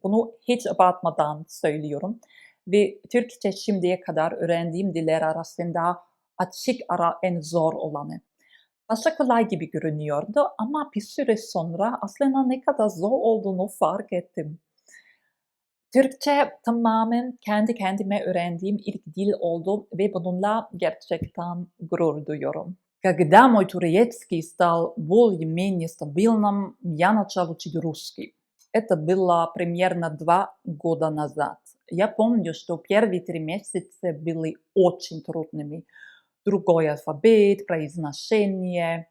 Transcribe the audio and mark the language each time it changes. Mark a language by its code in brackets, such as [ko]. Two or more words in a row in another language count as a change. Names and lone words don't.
[tr] Bunu hiç abartmadan söylüyorum ve Türkçe şimdiye kadar öğrendiğim diller arasında açık ara en zor olanı. Başta kolay gibi görünüyordu ama bir süre sonra aslında ne kadar zor olduğunu fark ettim. Türkçe tamamen kendi kendime öğrendiğim ilk dil oldu ve bununla gerçekten gurur duyuyorum. [ru] Когда мой турецкий стал более-менее стабильным, я начал учить русский. Это было примерно 2 года назад. Я помню, что первые 3 месяца были очень трудными. Другой алфавит, произношение.